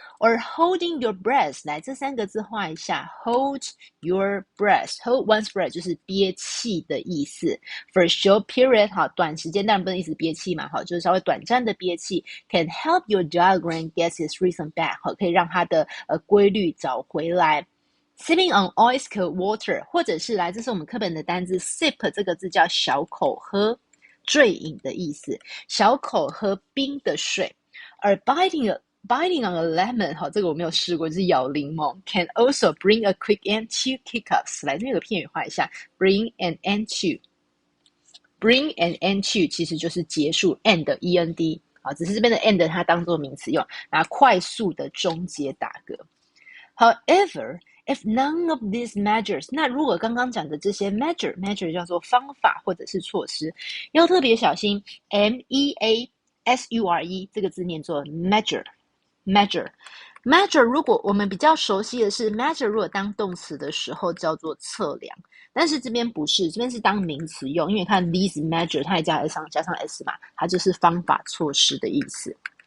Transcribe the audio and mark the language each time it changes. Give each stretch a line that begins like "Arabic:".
English: or holding your breath，
Chinese: 来这3个字画一下 ，hold your breath，hold one's breath 就是憋气的意思。
English: For a short period，
Chinese: 好，短时间当然不能一直憋气嘛，好，就是稍微短暂的憋气 ，
English: can help your diaphragm get its rhythm back，
Chinese: 好，可以让它的规律找回来。
English: Sipping on ice cold water，
Chinese: 或者是来，这是我们课本的单字 ，sip 这个字叫小口喝，坠饮的意思，小口喝冰的水。而
English: biting on a lemon，
Chinese: 好，这个我没有试过，就是咬柠檬 ，
English: can also bring a quick end to hiccups。
Chinese: 来，这个片语画一下 ，bring an end to。bring an end to 其实就是结束 end end 啊，只是这边的 end 它当做名词用，然后快速的终结打嗝。
English: However, if none of these measures，
Chinese: 那如果刚刚讲的这些 measure 叫做方法或者是措施，要特别小心 measure 这个字念作 measure。measure 如果我们比较熟悉的是 measure 如果当动词的时候叫做测量，但是这边不是，这边是当名词用，因为你看 these measure 它也加上 s 嘛，它就是方法措施的意思。